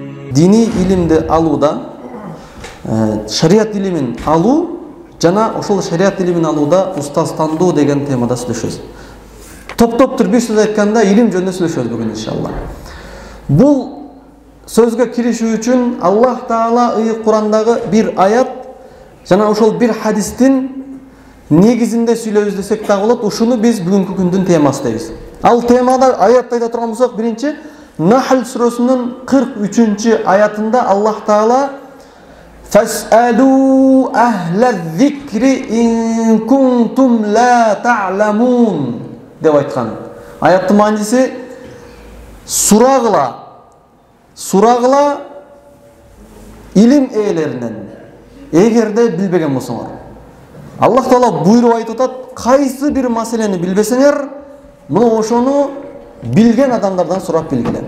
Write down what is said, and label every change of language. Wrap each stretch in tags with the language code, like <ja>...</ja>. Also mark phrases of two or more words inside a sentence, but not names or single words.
<ky>Dini ilimdi alууда, шариат илимин алуу жана ошол шариат илимин алууда устазтандуу деген темада сүйлөшөбүз. Топтоп бир сөз айтканда илим жөнүндө сүйлөшөбүз бүгүн иншалла. Бул сөзгө киришүү үчүн Аллах Таала Кур'андагы бир аят жана ошол бир хадистин негизинде сүйлөбүз десек да болот. Ушуну биз бүгүнкү күндүн темасы дейбиз. Ал темада аятта айта турган болсок, биринчи Нахл сүрөсүнүн 43 аятында Аллах Таала</ky> <ar>فاسألوا أهل الذكر إن كنتم لا تعلمون</ar> <ky>деп айткан. Аяттын мааниси сурагыла илим ээлеринен, эгерде билбеген болсоңор. Аллах Таала буйруп айтып атат, кайсы бир маселени билбесеңер, мына ошону билген адамдардан сурап билгиле.</ky>